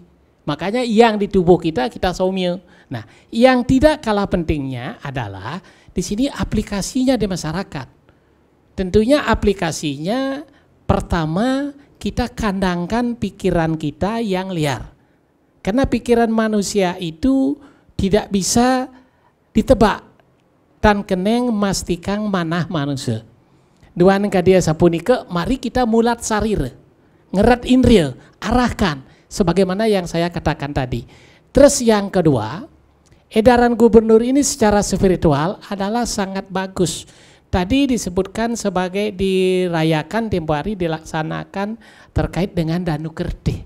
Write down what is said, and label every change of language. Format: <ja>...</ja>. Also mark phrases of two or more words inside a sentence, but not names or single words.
<id>Makanya yang di tubuh kita somyo. Nah, yang tidak kalah pentingnya adalah di sini aplikasinya di masyarakat. Tentunya aplikasinya pertama kita kandangkan pikiran kita yang liar. Karena pikiran manusia itu tidak bisa ditebak dan</id> <ban>keneng mastikang manah manusia. Duan kadia sapunika,</ban> <id>mari kita</id> <ban>mulat sarir, ngerat indria,</ban> <id>arahkan sebagaimana yang saya katakan tadi. Terus yang kedua, edaran gubernur ini secara spiritual adalah sangat bagus. Tadi disebutkan sebagai dirayakan tempo hari dilaksanakan terkait dengan Danu Kertih.</id>